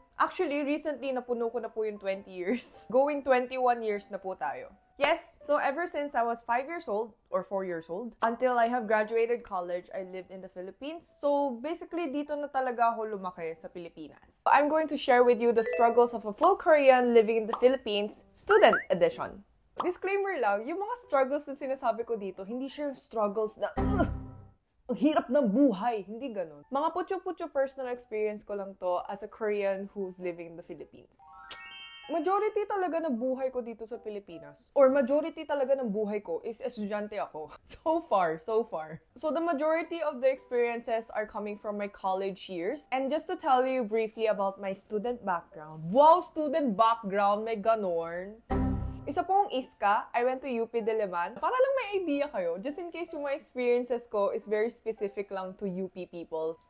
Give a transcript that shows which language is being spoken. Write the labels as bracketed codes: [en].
[tl] Actually, recently, napuno ko na po yung 20 years. [en] Going 21 years [tl] na po tayo. [en] Yes, so ever since I was 5 years old, or 4 years old, until I have graduated college, I lived in the Philippines. [tl] So basically, dito na talaga ako lumaki sa Pilipinas. [en] I'm going to share with you the struggles of a full Korean living in the Philippines, Student Edition. [tl] Disclaimer lang, yung mga struggles na sinasabi ko dito, hindi siya yung struggles na, ang hirap ng buhay. Hindi ganun. Mga putyo-putyo personal experience ko lang to as a Korean who's living in the Philippines. Majority talaga ng buhay ko dito sa Pilipinas, or majority talaga ng buhay ko is estudyante ako. [en] So far. So the majority of the experiences are coming from my college years. And just to tell you briefly about my student background. Wow, student background, [tl] may ganon. Isa po akong iska, [en] I went to UP Diliman. [tl] Para lang may idea kayo, just in case yung mga experiences ko is very specific lang to UP people.